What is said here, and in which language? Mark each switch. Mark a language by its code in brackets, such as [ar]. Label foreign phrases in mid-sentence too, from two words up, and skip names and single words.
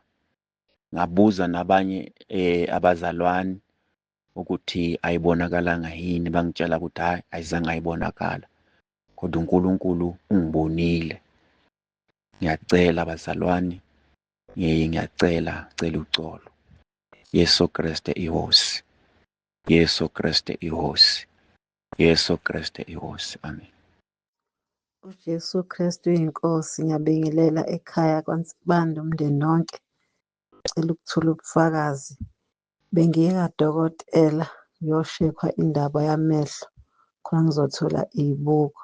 [zu] Ngabuza nabanye abazalwane ukuthi ayibonakalanga yini, bangitshela ukuthi hayi ayizange ayibonakala, kodwa uNkulunkulu ungibonile. Ngiyacela bazalwane, ngiyacela uxolo. [ts] Yesu Kreste ihosi. Yesu Kreste ihosi. Yesu Kreste ihosi. Amen. [zu] uJesu Kristu uyinkosi. Ngiyabingelela ekhaya kwaNsibanda umndeni wonke. Ngicela ukuthula ubufakazi. Bengiye kadokotela ngiyoshekwa indaba yamehlo khona ngizothola iy'buko.